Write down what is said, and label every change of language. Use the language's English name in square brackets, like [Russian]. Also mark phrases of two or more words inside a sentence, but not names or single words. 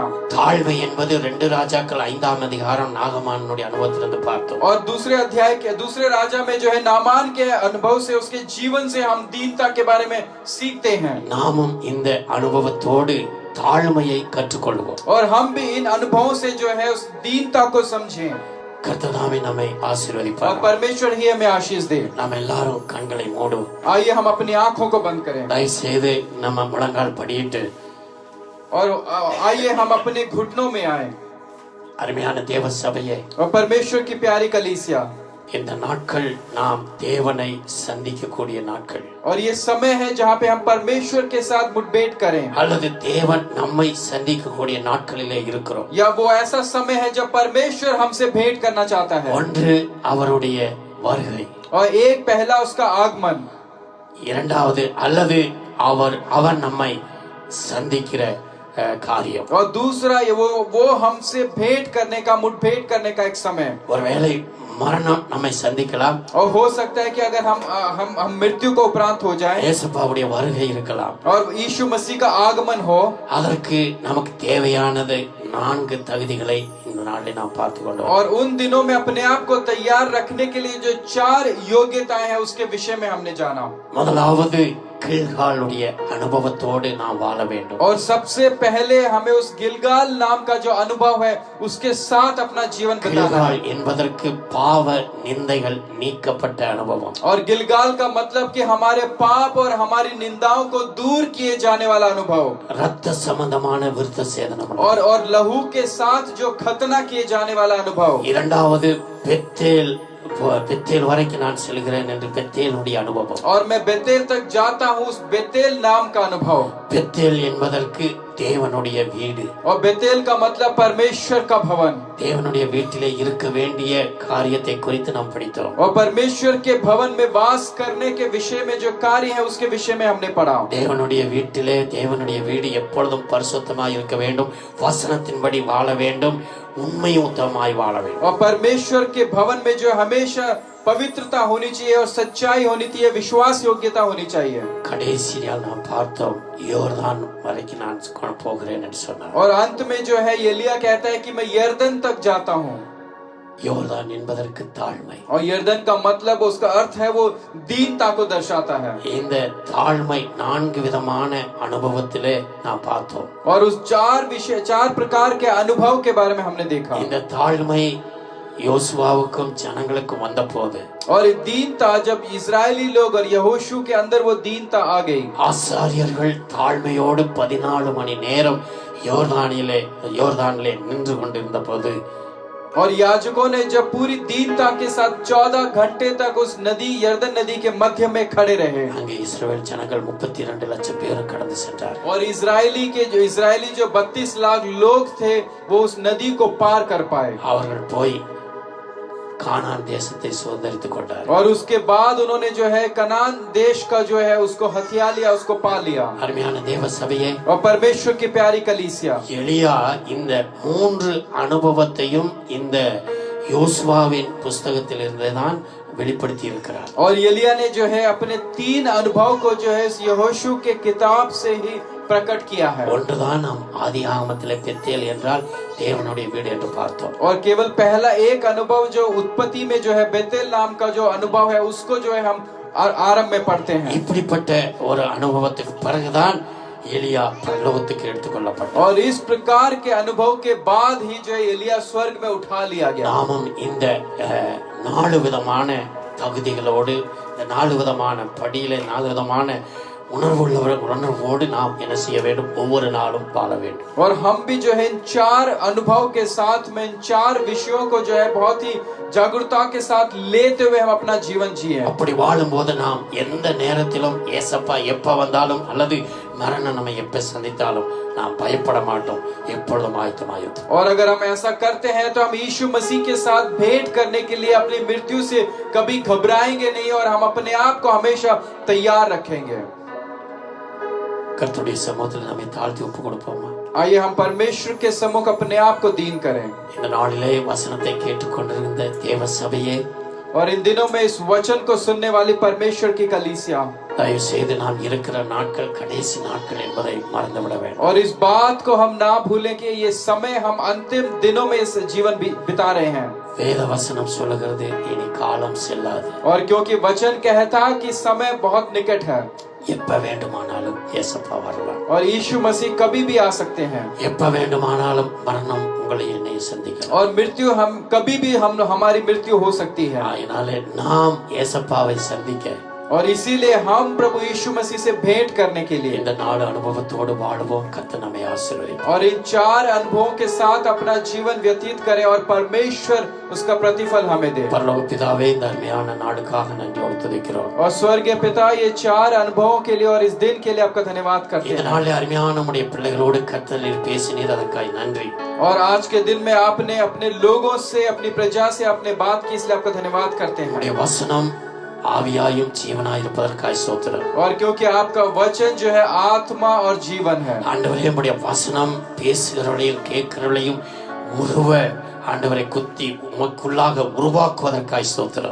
[Tamil] தாழ்மை என்பது 2 ராஜாக்கள் 5ஆம் அதிகாரம் நாகமானுடைய அனுபவத்திலிருந்து பார்த்தோம். [Hindi] और दूसरे राजा में जो है नामान के अनुभव से, उसके जीवन से हम दीनता के बारे में सीखते हैं. [Tamil] நாமும் இந்த அனுபவத்தோடு தாழ்மையை கற்றுக்கொள்வோம். [Hindi] और हम भी इन अनुभवों से जो है उस दीनता को समझें. [Tamil] கர்த்தர் நம்மை [Hindi] और [Tamil] ஆசீர்வதிப்பார். [Hindi] परमेश्वर ही हमें आशीष दे. [Tamil] நாம் எல்லாரும் கண்களை மூடுவோம். [Hindi] आइए हम अपनी आंखों को बंद करें. [Tamil] தயவு செய்து நம்ம முழங்கால் படியிட்டு [Hindi] और आइए हम अपने घुटनों में आए. [Tamil] அருமையான தேவ சபையே, [Hindi] और परमेश्वर की प्यारी कलीसिया, [Tamil] இந்த நாட்கள் நாம் தேவனை சந்திக்கக்கூடிய நாட்கள். [Hindi] और ये समय है जहाँ पे हम परमेश्वर के साथ मुठभेड़ करें. [Tamil] அல்லது தேவன் நம்மை சந்திக்கக்கூடிய நாட்களிலே இருக்கிறோம். [Hindi] या वो ऐसा समय है जब परमेश्वर हमसे भेंट करना चाहता है. [Tamil] ஒன்று அவருடைய வருகை, [Hindi] और एक पहला उसका आगमन, [Tamil] இரண்டாவது அல்லது அவர் நம்மை சந்திக்கிற காரியம். [Hindi] और दूसरा ये वो हमसे भेंट करने का, मुठभेड़ करने का एक समय. [Tamil] ஒருவேளை மரணம் நம்மை சந்திக்கலாம். [Hindi] और हो सकता है कि अगर हम मृत्यु को उपरांत हो जाए, [Tamil] இயேசுபாவுடைய வருகை இருக்கலாம். [Hindi] और यीशु मसीह का आगमन हो. [Tamil] அதற்கு நமக்கு தேவையானது 4 தகுதிகளை இந்த நாளில் நாம் பார்த்து கொண்டோம். [Hindi] और उन दिनों में अपने आप को तैयार रखने के लिए जो 4 योग्यताएं हैं उसके विषय में हमने जाना. [Tamil] முதலாவது கில்காலுடைய அனுபவத்தோடு நாம் வாழ வேண்டும். [Hindi] और सबसे पहले हमें उस गिलगाल नाम का जो अनुभव है उसके साथ अपना जीवन बिताना [Tamil] கில்கால் [Hindi] है. [Tamil] என்பதற்கு பாவ நிந்தைகள் நீக்கப்பட்ட அனுபவம். [Hindi] और गिलगाल का मतलब कि हमारे पाप और हमारी निंदाओं को दूर किए जाने वाला अनुभव. [Tamil] ரத்த சம்பந்தமான விருத்த சேதனம். [Hindi] और लहू के साथ जो खतना किए जाने वाला अनुभव. [Tamil] இரண்டாவது பெத்தேல் வரைக்கும் நான் செல்கிறேன் என்று பெத்தேலுடைய அனுபவம். [Hindi] और मैं बेतेल तक जाता हूँ, उस बेतेल नाम का अनुभव. [Tamil] பெத்தேல் என்பதற்கு தேவனுடைய வீடு. [Hindi] और बेतेल का मतलब परमेश्वर का भवन. [Tamil] தேவனுடைய வீட்டிலே இருக்க வேண்டிய காரியத்தை குறித்து நாம் படித்தோம். [Hindi] और परमेश्वर के भवन में वास करने के विषय में जो कार्य है उसके विषय में हमने पढ़ा. [Tamil] தேவனுடைய வீட்டிலே தேவனுடைய வீடு எப்பொழுதும் பரிசுத்தமாய் இருக்க வேண்டும், வசனத்தின்படி வாழ வேண்டும், உண்மை உத்தமமாய் வாழ வேண்டும். [Hindi] और परमेश्वर के भवन में जो हमेशा पवित्रता होनी चाहिए और सच्चाई होनी चाहिए, विश्वास योग्यता होनी चाहिए. [Tamil] கடைசியாக நாம் பார்த்தோம் யோர்தான் வரைக்கும் நான் போகிறேன் என்று சொன்னார். [Hindi] और अंत में जो है एलिया कहता है कि मैं यर्दन तक जाता हूँ. [Tamil] யோர்தான் என்பதற்கு தாழ்மை. [Hindi] और यर्दन का मतलब, उसका अर्थ है वो दीनता को दर्शाता है. [Tamil] இந்த தாழ்மை 4 விதமான அனுபவத்திலே நாம் பார்த்தோம். [Hindi] और उस 4 प्रकार के अनुभव के बारे में हमने देखा. [Tamil] இந்த தாழ்மை யோசுவாவுக்கும் ஜனங்களுக்கும் வந்தபோது, [Hindi] और दीनता जब इजरायली लोग और यहोशू के अंदर वो दीनता आ गई. [Tamil] ஆசாரியர்கள் தாழ்மையோடு 14 மணி நேரம் யோர்தானிலே நின்று கொண்டிருந்த போது, [Hindi] और याजकों ने जब पूरी दीनता के साथ 14 घंटे तक उस नदी, यर्दन नदी के मध्य में खड़े रहे. [Tamil] அங்கே இஸ்ரவேல் ஜனங்கள் 32 லட்சம் பேர் கடந்து சென்றார். [Hindi] और इजरायली जो 32 लाख लोग थे वो उस नदी को पार कर पाए. [Tamil] அவர்கள் போய் கானான் தேசத்தை சுதந்தரித்துக் கொண்டார். [Hindi] और उसके बाद उन्होंने जो है कनान देश का जो है उसको हथिया लिया, उसको पा लिया. [Tamil] அருமையான தேவ சபையே, [Hindi] और परमेश्वर की प्यारी कलीसिया, [Tamil] எலியா இந்த 3 அனுபவத்தையும் இந்த யோசுவாவின் புஸ்தகத்தில் இருந்துதான் வெளிப்படுத்தி இருக்கிறார். [Hindi] और एलिया ने जो है अपने 3 अनुभव को जो है यहोशू के किताब से ही प्रकट किया है. [Tamil] ஒன்றுதான் நாம் ஆதியாகமத்திலே பெத்தேல் என்றால் தேவனுடைய வீடு என்று பார்த்தோம். [Hindi] और केवल पहला एक अनुभव जो उत्पत्ति में जो है बेतेल नाम का जो अनुभव है उसको जो है हम आरंभ में पढ़ते हैं. [Tamil] இப்படிப்பட்ட ஒரு அனுபவத்துக்கு பிறகுதான் எலியா பரலோகத்துக்கு எடுத்துக்கொள்ளப்பட்டார். [Hindi] और इस प्रकार के अनुभव के बाद ही जो है एलिया स्वर्ग में उठा लिया गया. [Tamil] நாமும் இந்த 4 விதமான தகுதிகளோடு, இந்த 4 விதமான படியிலே 4 விதமான உணர்வோடு நாம் என்ன செய்ய வேண்டும்? ஒவ்வொரு நாளும் வாழ வேண்டும். [Hindi] और हम भी जो है इन 4 अनुभव के साथ में इन 4 विषयों को जो है बहुत ही जागरूकता के साथ लेते हुए हम अपना जीवन जिए. [Tamil] அப்படி வாழும்போது நாம் எந்த நேரத்திலும் ஏசப்பா எப்ப வந்தாலும் அல்லது மரணம் நம்மை எப்ப சந்தித்தாலும் நாம் பயப்பட மாட்டோம், எப்பொழுதும் ஆயத்தமாயிருப்போம். [Hindi] और अगर हम ऐसा करते हैं तो हम यीशु मसीह के साथ भेंट करने के लिए अपनी मृत्यु से कभी घबराएंगे नहीं और हम अपने आप को हमेशा तैयार रखेंगे. [Tamil] கர்த்தருடைய சமூகத்தில் நம்மை தாழ்த்தி ஒப்பு கொடுப்போமா? [Hindi] आइए हम परमेश्वर के सम्मुख अपने आप को दीन करें. [Tamil] இந்த நாளிலே வசனத்தை கேட்டுக்கொண்டிருந்த தேவ சபையே, [Hindi] और इन दिनों में इस वचन को सुनने वाली परमेश्वर की कलीसिया, [Tamil] தயவு செய்து நாம் இருக்கிற நாட்கள் கடைசி நாட்கள் என்பதை மறந்துவிட வேண்டும். [Hindi] और इस बात को हम ना भूलें कि ये समय हम अंतिम दिनों में इस जीवन बिता रहे हैं. [Tamil] வேத வசனம் சொல்லுகிறது இனி காலம் செல்லாது. [Hindi] और क्योंकि वचन कहता कि समय बहुत निकट है. [Tamil] எப்ப வேண்டுமானாலும் ஏசப்பா வரலாம். [Hindi] और यीशु मसीह कभी भी आ सकते हैं. [Tamil] எப்ப வேண்டுமானாலும் மரணம் உங்களை என்னை சந்திக்கலாம். [Hindi] और मृत्यु हम कभी भी हमारी मृत्यु हो सकती है. [Tamil] அதனாலே நாம் ஏசப்பாவை சந்திக்க, [Hindi] और इसीलिए हम प्रभु यीशु मसीह से भेंट करने के लिए [Tamil] இந்த 4 அனுபவத்தோடு வாழ்வோம். கர்த்தர் நம்மை ஆசீர்வதிப்பார். [Hindi] और इन 4 अनुभवों के साथ अपना जीवन व्यतीत करें और परमेश्वर उसका प्रतिफल हमें दे. [Tamil] பரலோக பிதாவே, இந்த அருமையான நாளுக்காக நன்றியோடு துதிக்கிறோம். [Hindi] और स्वर्गीय पिता, ये 4 अनुभवों के लिए और इस दिन के लिए आपका धन्यवाद करते [Tamil] இந்த [Hindi] हैं. [Tamil] நாளில் அருமையான நம்முடைய பிள்ளைகளோடு கர்த்தர் நீர் பேசினீர், அதற்காக நன்றி. [Hindi] और आज के दिन में आपने अपने लोगों से, अपनी प्रजा से आपने बात की, इसलिए आपका धन्यवाद करते हैं. [Tamil] நம்முடைய வசனம் ஆவியாயும் ஜீவனாய் இருப்பதற்காய் ஸ்தோத்திரம். [Hindi] और क्योंकि आपका वचन जो है आत्मा और जीवन है। [Tamil] ஆண்டவரே உம்முடைய வசனம் பேசுகிறவளையும் கேட்கிறவளையும் உருவ ஆண்டவரை குத்தி உமக்குள்ளாக உருவாக்குவதற்காய் ஸ்தோத்திரம்.